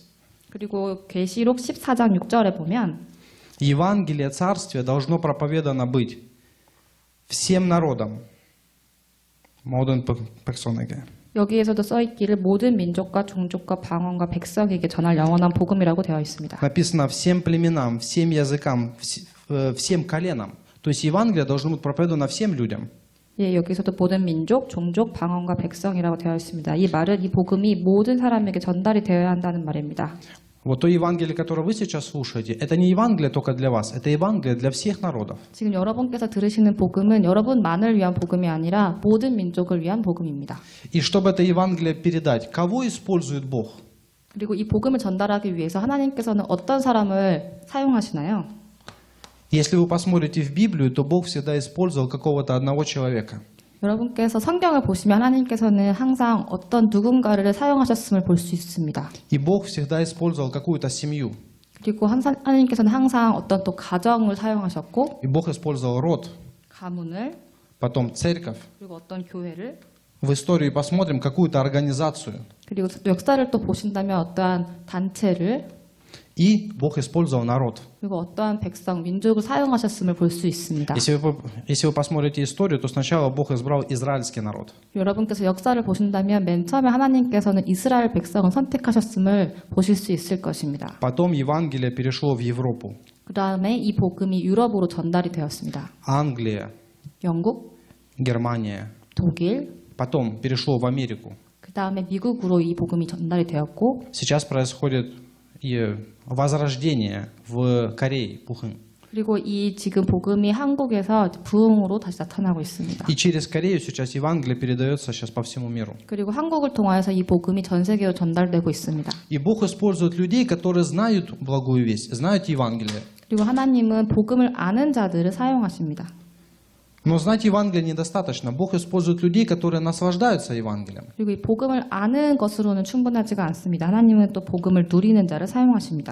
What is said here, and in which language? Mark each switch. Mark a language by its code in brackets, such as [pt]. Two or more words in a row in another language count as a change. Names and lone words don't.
[ko] 그리고 계시록 14장 6절에 보면 [ru] Евангелие Царствия должно проповедано быть всем народам. [ko] 모든 백성에게. 여기에서도 써 있기를 모든 민족과 종족과 방언과 백성에게 전할 영원한 복음이라고 되어 있습니다. [ru] Написано всем племенам, всем языкам, всем коленам. То есть Евангелие должно быть проповедано всем людям. [ko] 예, 여기서도 모든 민족, 종족, 방언과 백성이라고 되어 있습니다. 이 말은 이 복음이 모든 사람에게 전달이 되어야 한다는 말입니다. [ru] Вот то Евангелие, которое вы сейчас слушаете, это не Евангелие только для вас, это Евангелие для всех народов. [ko] 지금 여러분께서 들으시는 복음은 여러분만을 위한 복음이 아니라 모든 민족을 위한 복음입니다. [ru] И чтобы это Евангелие передать, кого использует Бог? [ko] 그리고 이 복음을 전달하기 위해서 하나님께서는 어떤 사람을 사용하시나요? [ru] Если вы посмотрите в Библию, то Бог всегда использовал какого-то одного человека. [ko] 여러분께서 성경을 보시면 하나님께서는 항상 어떤 누군가를 사용하셨음을 볼 수 있습니다. [ru] И Бог всегда использовал какую-то семью. [ko] 그리고 하나님께서는 항상 어떤 또 가정을 사용하셨고 [ru] И Бог использовал род, [ko] 가문을 [ru] потом церковь. [ko] 그리고 어떤 교회를 [ru] В истории посмотрим какую-то организацию. [ko] 그리고 역사를 또 보신다면 어떠한 단체를 [ru] И Бог использовал народ. [ko] 그리고 어떠한 백성, 민족을 사용하셨음을 볼 수 있습니다. [ru] Если вы посмотрите историю, то сначала Бог избрал израильский народ. [ko] 여러분께서 역사를 보신다면 맨 처음에 하나님께서는 이스라엘 백성을 선택하셨음을 보실 수 있을 것입니다. [ru] Потом Евангелие перешло в Европу. [ko] 그 다음에 이 복음이 유럽으로 전달이 되었습니다. [ru] Англия, [ko] 영국, [ru] Германия. [ko] 독일, [ru] Потом перешло в Америку. [ko] 그 다음에 미국으로 이 복음이 전달이 되었고 [ru] Сейчас происходит и возрождение в Корее, Пухын. [ko] 그리고 이 지금 복음이 한국에서 부흥으로 다시 나타나고 있습니다. [ru] И через Корею сейчас Евангелие передается сейчас по всему миру. [ko] 그리고 한국을 통하여서 이 복음이 전 세계로 전달되고 있습니다. [ru] И Бог использует людей, которые знают благую весть, знают Евангелие. [ko] 그리고 하나님은 복음을 아는 자들을 사용하십니다. [ru] Но знать Евангелие недостаточно. Бог использует людей, которые наслаждаются Евангелием. [ko] 그리고 이 복음을 아는 것으로는 충분하지가 않습니다. 하나님은 또 복음을 누리는 자를 사용하십니다.